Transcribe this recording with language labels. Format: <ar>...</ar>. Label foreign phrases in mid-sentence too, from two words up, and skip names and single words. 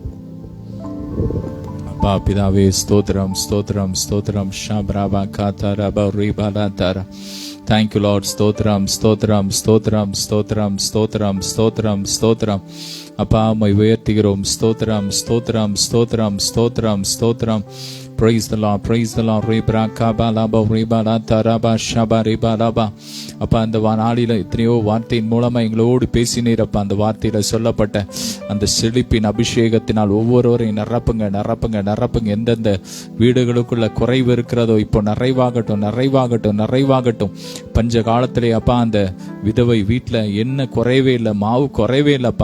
<ta>அப்பா பிதாவே, ஸ்தோத்திரம் ஸ்தோத்திரம் ஸ்தோத்திரம். ஷாப்ராபா காத்தாரபா ரீபாலா தாரா.</ta> <en>Thank you Lord.</en> <ta>ஸ்தோத்திரம் ஸ்தோத்திரம் ஸ்தோத்திரம் ஸ்தோத்திரம் ஸ்தோத்திரம் ஸ்தோத்திரம் ஸ்தோத்திரம். அப்பா உம்மை உயர்த்துகிறோம். ஸ்தோத்திரம் ஸ்தோத்திரம் ஸ்தோத்திரம் ஸ்தோத்திரம் ஸ்தோத்திரம்.</ta> <en>Praise the Lord, praise the Lord. Rebra kabalaba rebala taraba shaba rebalaba.</en> <ta>அப்பா அந்த நாளில எத்தனையோ வார்த்தையின் மூலமா எங்களோடு பேசினீர் அப்பா. அந்த வார்த்தையில சொல்லப்பட்ட அந்த செழிப்பின் அபிஷேகத்தினால் ஒவ்வொருவரையும் நிரப்புங்க நிரப்புங்க நிரப்புங்க. எந்தெந்த வீடுகளுக்குள்ள குறைவு இருக்கிறதோ இப்போ நிறைவாகட்டும் நிறைவாகட்டும் நிறைவாகட்டும். பஞ்ச காலத்திலே அப்பா அந்த விதவை வீட்டுல என்ன குறைவே இல்லை, மாவு குறைவே இல்லப்பா.</ta>